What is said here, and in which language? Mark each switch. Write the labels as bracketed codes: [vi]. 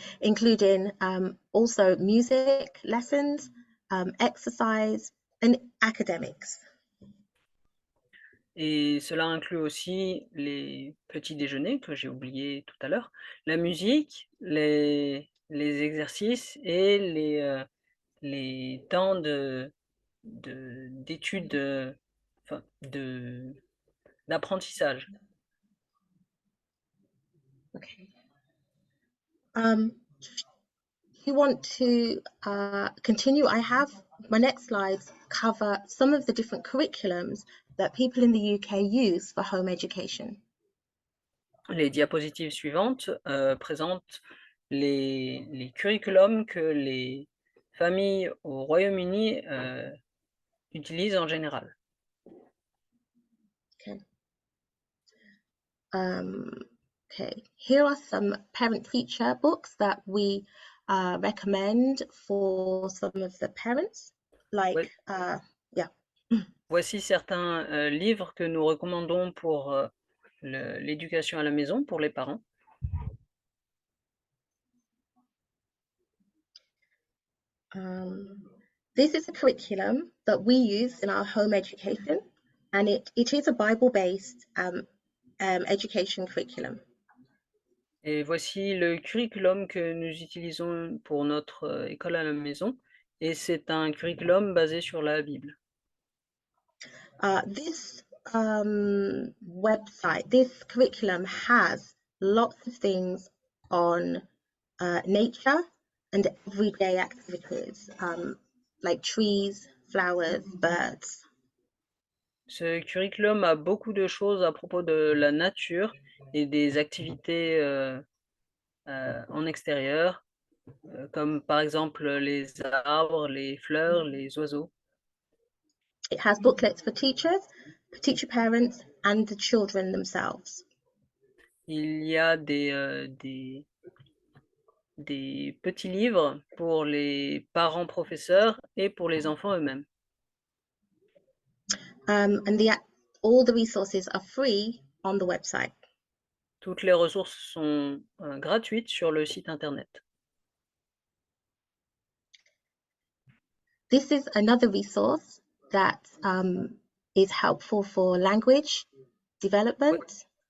[en] Including also music lessons, exercise, and academics. [fr] Et cela inclut aussi les petits déjeuners que j'ai oublié tout à l'heure, la musique, les exercices et les temps d'études, enfin, d'apprentissage. [en] Okay. If you want to continue, I have my next slides cover some of the different curriculums that people in the UK use for home education. [fr] Les diapositives suivantes présentent les curriculums que les familles au Royaume-Uni utilisent en général. [en] Okay. Okay, here are some parent-teacher books that we recommend for some of the parents, like, yeah. [fr] Voici certains livres que nous recommandons pour l'éducation à la maison pour les parents. [en] This is a curriculum that we use in our home education, and it is a Bible-based education curriculum. [fr] Et voici le curriculum que nous utilisons pour notre école à la maison, et c'est un curriculum basé sur la Bible. [en] This website, this curriculum has lots of things on nature and everyday activities, like trees, flowers, birds. [fr] Ce curriculum a beaucoup de choses à propos de la nature et des activités en extérieur, comme par exemple les arbres, les fleurs, les oiseaux. [en] It has booklets for teachers, teacher parents, and the children themselves. [fr] Il y a des petits livres pour les parents professeurs et pour les enfants eux-mêmes. [en] And all the resources are free on the website. [fr] Toutes les ressources sont gratuites sur le site internet. [en] This is another resource that is helpful for language development.